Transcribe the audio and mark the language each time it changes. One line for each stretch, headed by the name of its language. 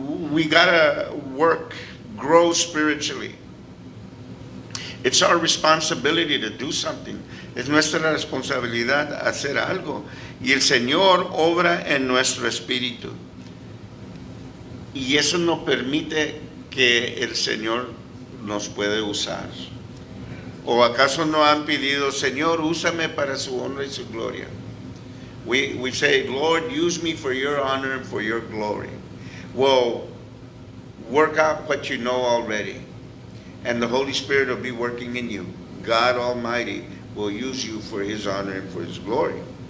English: We gotta work, grow spiritually. It's our responsibility to do something.
Spanish: Es nuestra responsabilidad hacer algo. Y el Señor obra en nuestro espíritu. Y eso nos permite que el Señor nos puede usar. ¿O acaso no han pedido, Señor, úsame para su honra y su gloria?
English: We say, Lord, use me for your honor and for your glory. Well, work out what you know already. And the Holy Spirit will be working in you. God Almighty will use you for his honor and for his glory.